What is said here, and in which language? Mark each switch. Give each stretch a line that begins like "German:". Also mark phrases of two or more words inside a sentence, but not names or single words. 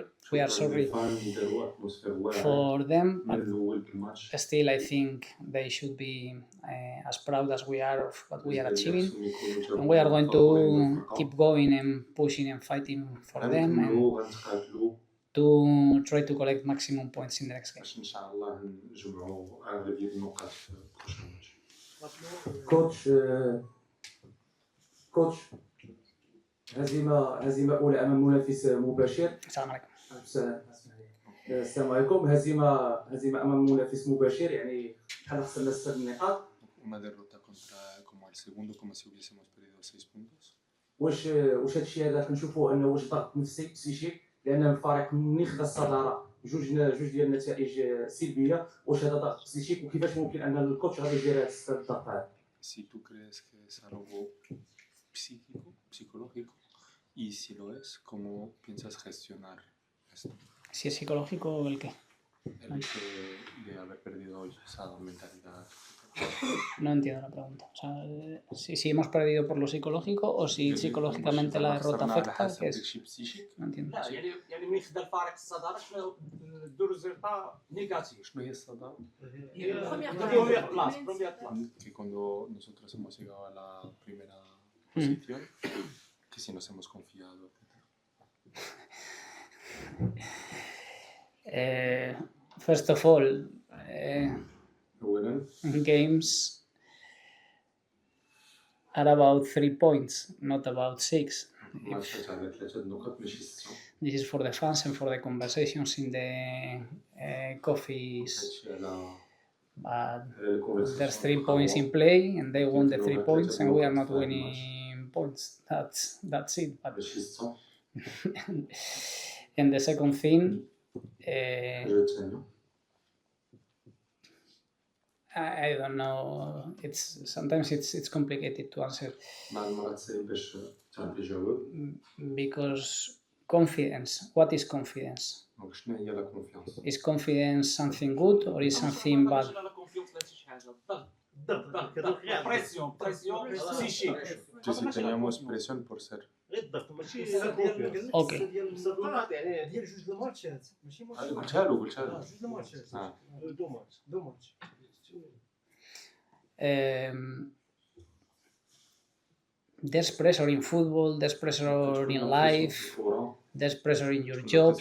English: We are sorry for them, but still I think they should be as proud as we are of what we are achieving. And we are going to keep going and pushing and fighting for them and to try to collect maximum points in the next game.
Arabic: كوتش هزيمة أولى أمام منافس مباشر. السلام عليكم. السلام عليكم. هزيمة أمام منافس مباشر، يعني بحال خصنا نستفاد من النقاط.
Spanish: Una derrota contra como el segundo, como si hubiésemos perdido 6 puntos.
Arabic: واش هذا الشيء هذا كنشوفوا انه واش ضغط نفسي بسيشيك، لان الفريق ملي خدا الصداره جوج ديال النتائج سلبيه، واش هذا ضغط بسيشيك وكيفاش ممكن ان الكوتش غادي يدير هذا الضغط هذا؟
Spanish: Si tú crees que es algo psíquico, psicológico, y si lo es, ¿cómo piensas gestionar esto? Si es psicológico, ¿el qué? El hecho de haber perdido hoy esa mentalidad. No entiendo la pregunta. O sea, si hemos perdido por lo psicológico o si psicológicamente la derrota afecta, ¿qué es? No entiendo.
Arabic: لا يعني ملي خدا الفريق الصداره شنو
French: deux résultats négatifs.
Arabic: شنو هي الصدارة؟
Spanish: Que cuando nosotros hemos llegado a la primera posición, que si nos hemos confiado, etc.
English: First of all,
Arabic: أولاً
English: games are about 3 points, not about 6.
Arabic: ماتشات على 3 نقط ماشي 6.
English: This is for the fans and for the conversations in the coffees.
Arabic: هادشي على
English: But there's 3 points in play and they won the 3 points and we are not winning points. That's it. But
Arabic: ماشي 6.
English: and the second thing,
Arabic: الحاجة الثانية
English: I don't know. Sometimes it's complicated to answer
Arabic: مع المرات صعيب باش تعرف الجواب.
English: because confidence. What is confidence?
Arabic: دونك شنو هي
French: la confiance?
English: Is confidence something good or is something bad?
French: la confiance
Arabic: لا شي حاجه الضغط
French: pression psychique.
Spanish: Tu si teníamos presión por ser.
Arabic: غير الضغط ماشي لا اوكي. ديال الضغط يعني ديال جوج الماتشات ماشي ماتش. قلتها له جوج الماتشات.
French: deux matchs.
English: There's pressure in football, there's pressure in life, there's pressure in your jobs.